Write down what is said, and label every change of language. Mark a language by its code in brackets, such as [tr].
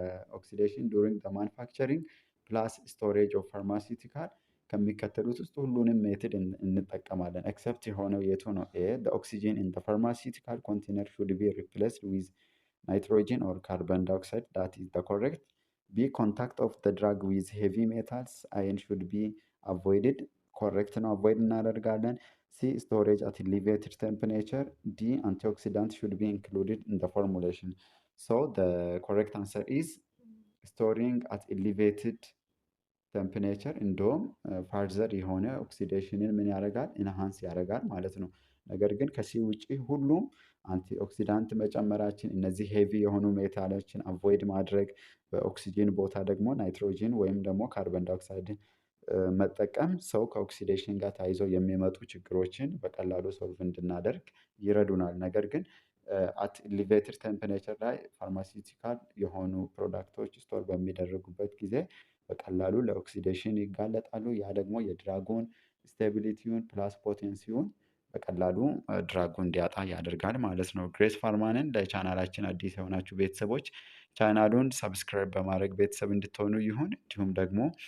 [en] oxidation during the manufacturing plus storage of pharmaceutical [am] ከሚከተሉት ውስጥ ሁሉንም ሜትድ እንጠቀማለን። ኤክሰፕት የሆነው የቱ ነው? [en] ኤ the oxygen in the pharmaceutical container should be replaced with nitrogen or carbon dioxide, that is the correct. B contact of the drug with heavy metals iron should be avoided, correct ነው፣ avoid [am] እናደርጋለን። [en] C storage at elevated temperature. D antioxidant should be included in the formulation. So the correct answer is storing at elevated temperature [am] እንደውም ፋርዘር የሆነ ኦክሲዴሽንን ምን ያደርጋል? ኢንሃንስ ያደርጋል ማለት ነው። ነገር ግን ከሲ ውጪ ሁሉም አንቲ ኦክሲዳንት መጨመራችን፣ እነዚህ ሄቪ የሆኑ ሜታሎችን አቮይድ ማድረግ፣ በኦክሲጂን ቦታ ደግሞ ናይትሮጂን ወይም ደግሞ ካርበን ዳይኦክሳይድን መጠቀም ሰው ከኦክሲዴሽን ጋር ተያይዘው የሚመጡ ችግሮችን በቀላሉ ሶልቭ እንድናደርግ ይረዱናል። ነገር ግን [en] አት ኤሊቬትድ ቴምፕሬቸር [am] ላይ ፋርማሲውቲካል የሆኑ ፕሮዳክቶች ስቶር በሚደረጉበት ጊዜ በቀላሉ ለኦክሲዴሽን ይጋለጣሉ። ያ ደግሞ የድራጉን ስቴቢሊቲውን ፕላስ ፖቴንሲውን በቀላሉ ድራጉ እንዲያጣ ያደርጋል ማለት ነው። ግሬስ ፋርማንን ለቻናላችን አዲስ የሆናችሁ ቤተሰቦች ቻናሉን ሰብስክራይብ በማድረግ ቤተሰብ እንድትሆኑ ይሁን። እንዲሁም ደግሞ